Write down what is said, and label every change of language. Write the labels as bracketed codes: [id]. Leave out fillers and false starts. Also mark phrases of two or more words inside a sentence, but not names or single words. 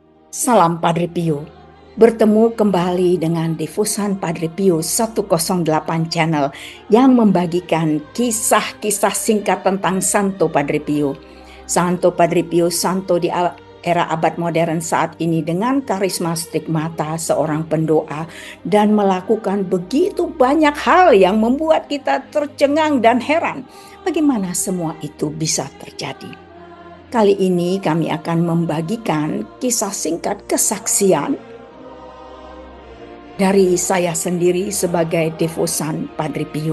[id] Salam Padre Pio. Bertemu kembali dengan Devosan Padre Pio 108 Channel yang membagikan kisah-kisah singkat tentang Santo Padre Pio. Santo Padre Pio Santo di era abad modern saat ini dengan karisma stigmata seorang pendoa dan melakukan begitu banyak hal yang membuat kita tercengang dan heran. Bagaimana semua itu bisa terjadi? Kali ini kami akan membagikan kisah singkat kesaksian dari saya sendiri sebagai devosan Padre Pio.